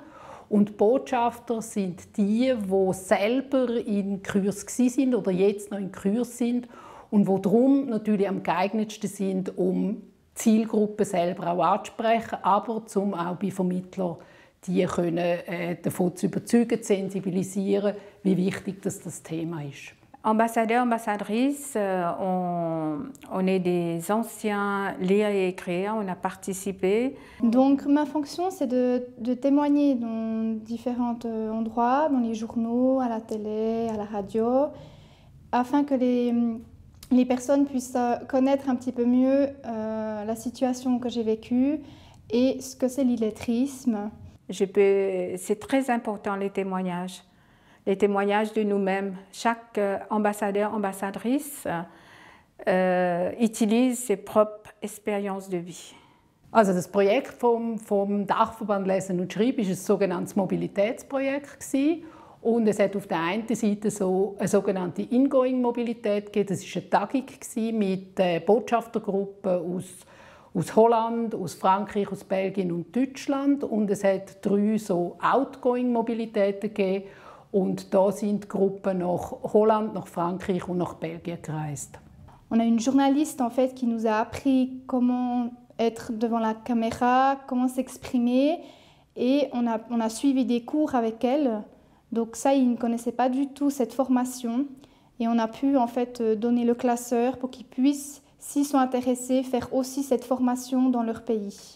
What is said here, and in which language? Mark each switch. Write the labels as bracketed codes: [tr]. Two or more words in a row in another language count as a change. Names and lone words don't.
[de] Und Botschafter sind die selber in Kurs sind oder jetzt noch in Kurs sind und die darum natürlich am geeignetsten sind, um Zielgruppen selber auch anzusprechen, aber um auch bei Vermittlern die davon zu überzeugen, zu sensibilisieren, wie wichtig das Thema ist. [fr] Ambassadeurs, ambassadrices, on est des anciens lire et écrire, on a participé. Donc ma fonction c'est de témoigner dans différents endroits, dans les journaux, à la télé, à la radio, afin que les personnes puissent connaître un petit peu mieux la situation que j'ai vécue et ce que c'est l'illettrisme. C'est très important les témoignages de nous-mêmes. Chaque ambassadeur, ambassadrice utilise ses propres expériences de vie. [de] Also das Projekt vom Dachverband Lesen und Schreiben war ein sogenanntes Mobilitätsprojekt und es hat auf der einen Seite so eine sogenannte Ingoing-Mobilität gegeben. Das war eine Tagung mit Botschaftergruppen aus Holland, aus Frankreich, aus Belgien und Deutschland und es hat 3 so Outgoing-Mobilitäten gegeben. Und da sind die Gruppen nach Holland, nach Frankreich und nach Belgien gereist. [fr] On a une journaliste en fait qui nous a appris comment être devant la caméra, comment s'exprimer et on a suivi des cours avec elle. Donc ça, ils ne connaissaient pas du tout cette formation et on a pu en fait donner le classeur pour qu'ils puissent, s'ils sont intéressés, faire aussi cette formation dans leur pays.